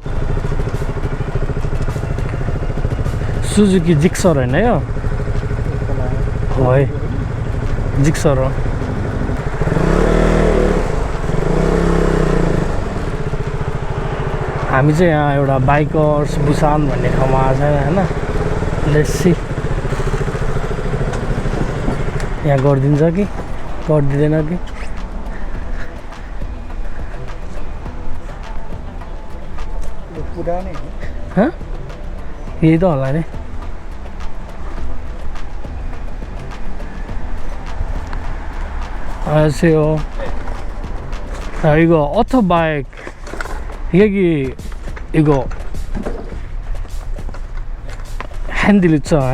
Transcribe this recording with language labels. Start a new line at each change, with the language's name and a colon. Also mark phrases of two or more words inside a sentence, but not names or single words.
Nepali: सुजुकी जिक्सर होइन यो हो है जिक्सर हो हामी चाहिँ यहाँ एउटा बाइकर्स बुसान भन्ने ठाउँमा आएको छ होइन
English: let's see
Nepali: यहाँ गरिदिन्छ कि गरिदिँदैन कि पुरानै हँ यही त होला नि 안녕하세요.
Korean: 자, 이거 오토바이크 여기 이거 핸들 있잖아요.